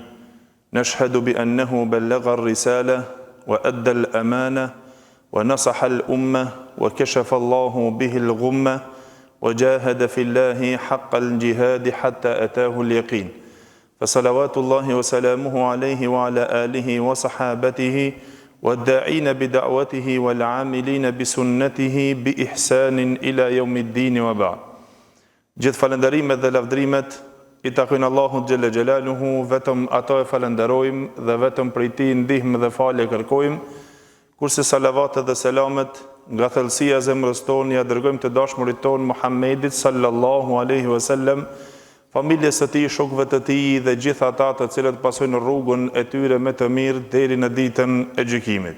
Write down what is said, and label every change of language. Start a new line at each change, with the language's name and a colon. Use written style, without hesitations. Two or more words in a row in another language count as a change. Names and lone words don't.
Arabic: نشهد بأنه بلغ الرسالة وأدى الأمانة ونصح الأمة وكشف الله به الغمة وجاهد في الله حق الجهاد حتى أتاه اليقين. فصلوات الله وسلامه عليه وعلى آله وصحابته والداعين بدعوته والعاملين بسنته بإحسان إلى يوم الدين وبعد.
Albanian: Gjithë falënderimet dhe lavdrimet I takojnë Allahut
Arabic: جل جلاله,
Albanian: vetëm ato e falenderojmë dhe vetëm prej Tij ndihmë dhe falje kërkojmë, kurse salavatet dhe selamet nga thellësia e zemrës tonë ja dërgojmë të dashurit tonë Muhammedit
Arabic: صلى الله عليه وسلم,
Albanian: familjes së tij, shokëve të tij dhe gjithë ata të cilët pasojnë rrugën e tyre me të mirë deri në ditën e gjykimit.